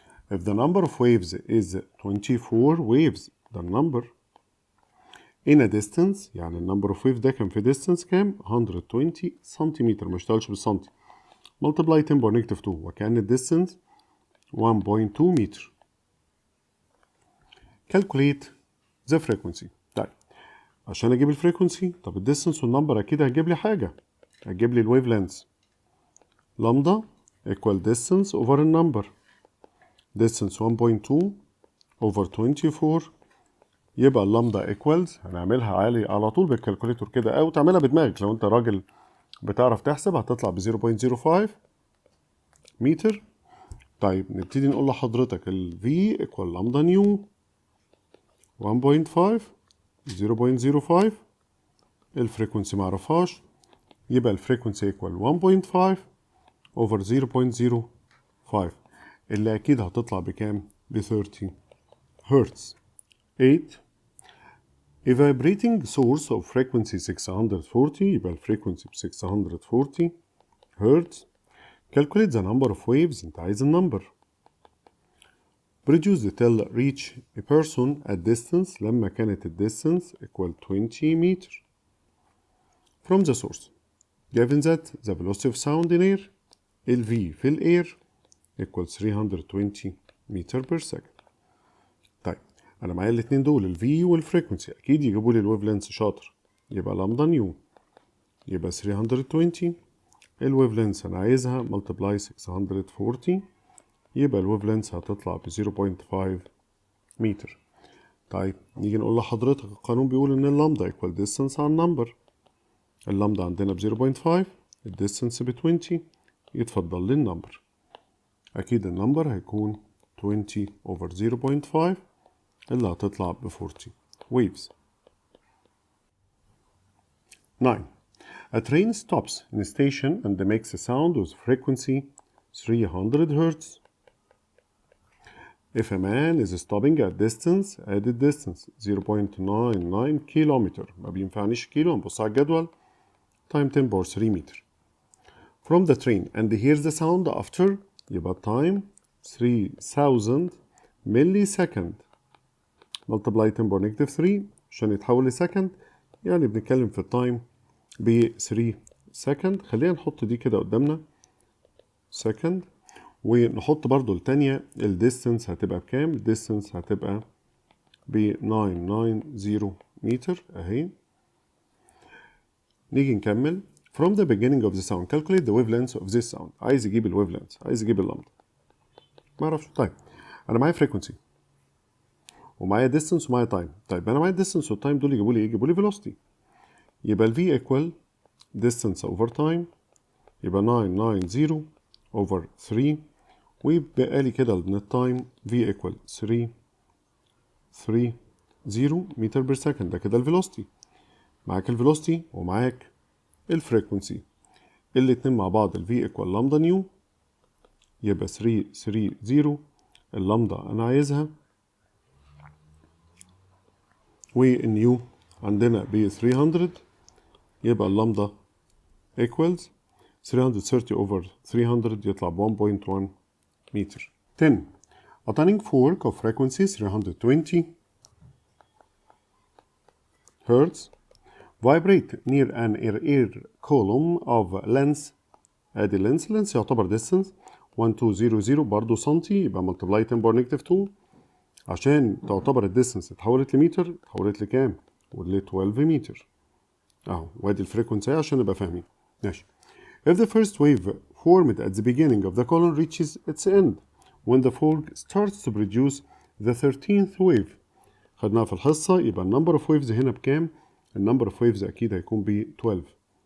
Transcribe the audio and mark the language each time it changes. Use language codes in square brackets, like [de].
[en] If the number of waves is 24 waves, the number in a distance، [ar] يعني number of waves ده كان في distance كام؟ 120 سنتيمتر، ما اشتغلش بالسنتي. [en] multiply 10 by negative 2 [ar] وكأن distance 1.2 متر. [en] calculate the frequency. [ar] طيب عشان اجيب الفريكونسي، طب الديستنس والنمبر اكيد هتجيب لي حاجه، هتجيب لي الويف لينث. لامدا equal distance over النمبر، distance 1.2 over 24، يبقى اللامدا equals هنعملها عالي على طول بالكالكوليتور كده، او تعملها بدماغك لو انت راجل بتعرف تحسب، هتطلع ب 0.05 متر. طيب نبتدي نقول لحضرتك ال V equal لامدا نيو 1.5 0.05، الفريكونسي معرفهاش، يبقى الفريكونسي equal 1.5 over 0.05 اللي أكيد هتطلع بكام؟ ب 30 هرتز. [en] 8. A vibrating source of frequency 640، [ar] يبقى الفريكونسي ب 640 هرتز. [en] Calculate the number of waves، [ar] أنت عايز النمبر. [en] Produce the till reach a person at distance لما كانت distance equal 20 meter from the source. Given that the velocity of sound in air ال V في الاير equal 320 meter per second. [ar] طيب انا معايا الاتنين دول ال V والفريكونسي، اكيد يجيبوا لي الويف لينث. شاطر، يبقى لامدا نيو يبقى 320، الويف لينث انا عايزها multiply 640، يبقى الويف لينث هتطلع ب 0.5 متر. طيب نيجي نقول لحضرتك القانون بيقول ان اللامدا equal distance على النمبر، اللامدا عندنا ب 0.5، الديستنس ب 20، يتفضل لي النمبر. أكيد النمبر هيكون 20 over 0.5 اللي هتطلع ب 40 waves. [en] 9. A train stops in a station and makes a sound with frequency 300 Hz. If a man is stopping at distance, added distance 0.99 kilometer، [ar] ما بينفعنيش كيلو، نبص على الجدول، [en] time 10 power 3 meter. From the train and hears the sound after، يبقى time 3000 millisecond multiply 10 power negative 3 [ar] عشان يتحول لسكند، يعني بنتكلم في التايم ب 3 سكند. خلينا نحط دي كده قدامنا سكند، ونحط برضو التانية الديستنس هتبقى بكام؟ الديستنس هتبقى ب 990 متر اهي. نيجي نكمل. [en] From the beginning of the sound calculate the wavelength of this sound. [ar] عايز يجيب الويف لينث، عايز يجيب اللامدا، ما اعرفش. طيب انا معايا فريكونسي ومعايا ديستنس ومعايا تايم. طيب انا معايا الديستنس والتايم دول يجيبوا لي ايه؟ يجيبوا لي فيلوسيتي. يبقى ال V equal distance over time، يبقى 990 over 3، ويبقى لي كده من التايم V equal 3 30 متر بير سكند. ده كده الفيلوسيتي. معاك الفيلوسيتي ومعاك الفريكونسي، الاتنين مع بعض ال V equal لامدا نيو، يبقى 330. اللامدا أنا عايزها، والنيو عندنا ب 300، يبقى اللامدا equals 330 over 300 يطلع ب 1.1 متر. [en] 10. A tuning fork of frequency 320 Hertz vibrate near an air column of length. [ar] ادي length يعتبر distance 1200 برضه سنتي، يبقى multiply 10 power negative 2 عشان تعتبر الديستنس اتحولت لمتر، اتحولت لكام؟ ول 12 متر اهو. وادي الفريكونسي عشان نبقى فاهمين. ماشي. [en] If the first wave formed at the beginning of the column reaches its end when the fork starts to produce the 13th wave. [ar] خدناها في الحصة، يبقى النمبر اوف ويفز هنا بكام؟ النمبر اوف ويفز اكيد هيكون ب 12.